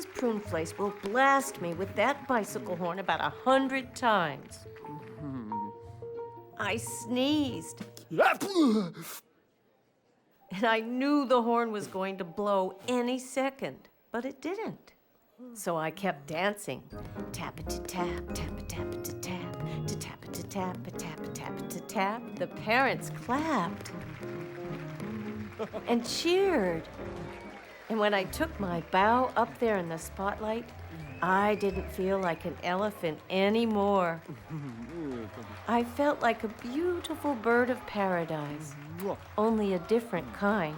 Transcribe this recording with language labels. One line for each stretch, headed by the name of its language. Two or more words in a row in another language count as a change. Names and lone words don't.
English: Pruneface will blast me with that bicycle horn about 100 times. I sneezed, and I knew the horn was going to blow any second, but it didn't. So I kept dancing. Tap-a-ta-tap, tap-a-tap-a-ta-tap, ta-tap-a-ta-tap, tap-a-tap-a-ta-tap. The parents clapped and cheered. And when I took my bow up there in the spotlight, I didn't feel like an elephant anymore. I felt like a beautiful bird of paradise, only a different kind.